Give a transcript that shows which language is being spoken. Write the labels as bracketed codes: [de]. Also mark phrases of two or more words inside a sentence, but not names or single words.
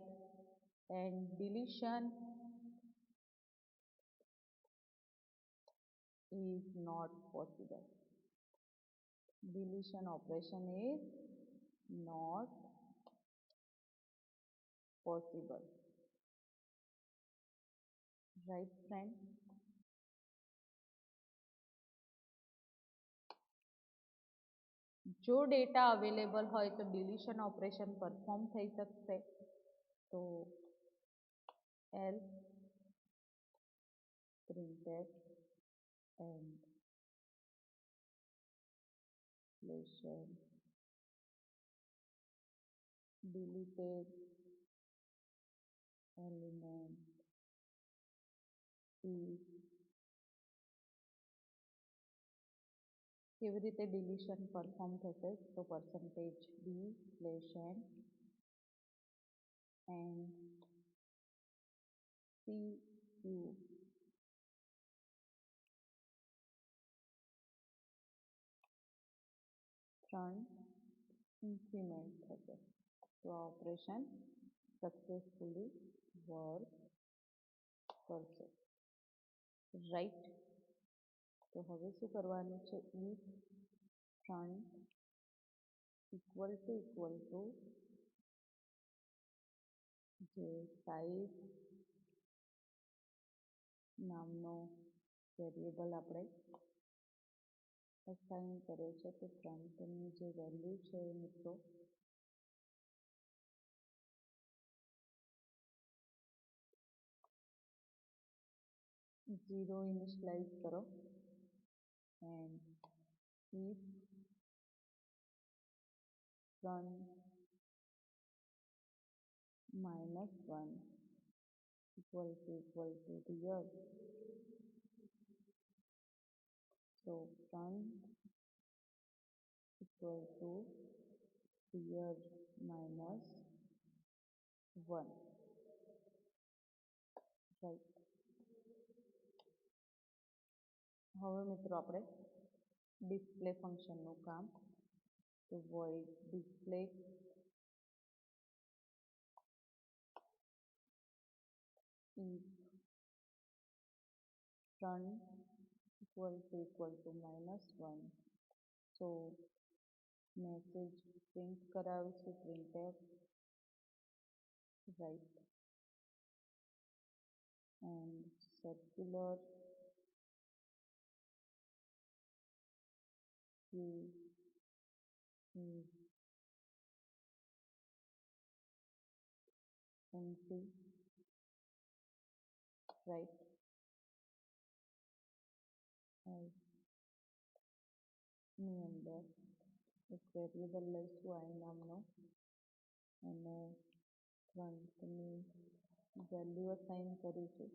[en] And deletion is not possible. Deletion operation is not possible, right friend? [gu] જો [en] data available [gu] હોય તો [en] deletion operation perform [gu] થઈ શકશે. [en] તો else printf and deletion deleted element is [gu] કેવી રીતે ડિલીશન પરફોર્મ થશે? [en] તો percentage d deletion and cu [gu] ત્રણ ઇન્ક્રીમેન્ટ થશે. તો આ [en] operation successfully work [gu] કરશે, રાઈટ? તો હવે શું કરવાનું છે? [en] if front equal to [gu] જે સાઇઝ નામનો વેરિયેબલ આપણે અસાઇન કર્યો છે, તો ફ્રન્ટની જે વેલ્યુ છે એ મિત્રો 0 ઇનિશિયલાઇઝ કરો [en] and if front -1 equal to rear, so front equal to rear -1, right? [gu] હવે મિત્રો આપણે [en] display function [gu] કામ. [en] તો void display if front equal to -1, so [gu] મેસેજ પ્રિન્ટ કરાવીશું [en] printf, right? and circular queue is empty, right? [gu] as ની અંદર એક વેરિયેબલ લઈશું i નામનો અને ફ્રન્ટની વેલ્યુ અસાઇન કરીશું.